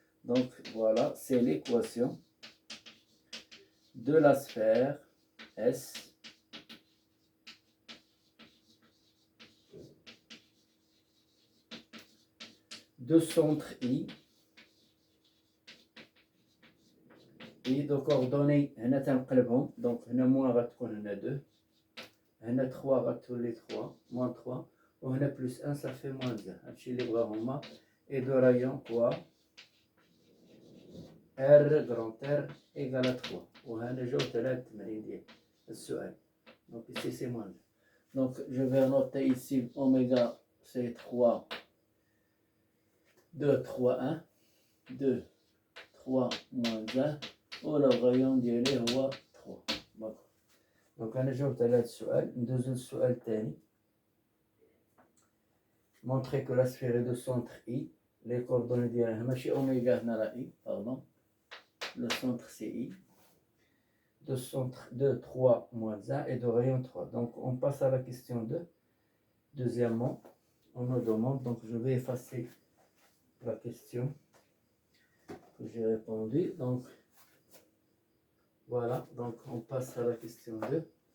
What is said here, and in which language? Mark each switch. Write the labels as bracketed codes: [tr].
[fr] Donc, voilà, c'est l'équation de la sphère S de centre I et de coordonnées. On a [ar] تنقلبهم. Donc, هنا moins غتكون هنا 2. هنا 3 غتولي 3 moins 3. [fr] وهنا plus 1 ça fait moins 1. [ar] هادشي اللي بغا هما. [fr] Et de rayon quoi R grand R égale à 3. [ar] وهنا جاو 3 تمارين ديال السؤال. [fr] Donc ici c'est moins 1. Donc je vais noter ici oméga c'est 3 2 3 1 2 3 moins 1 [ar] ولا [fr] rayon [ar] ديالي هو [fr] 3. d'accord. [ar] Donc انا جاوبت على هذا السؤال. ندوزو للسؤال الثاني. [fr] montrer que la sphère est de centre I. Les coordonnées [ar] ديالها ماشي اوميغا هنا راه [fr] I pardon. Le centre c'est I. De centre 2, 3, moins 1 et de rayon 3. Donc on passe à la question 2. Deuxièmement, on nous demande, donc je vais effacer la question que j'ai répondu. Donc voilà, donc on passe à la question 2.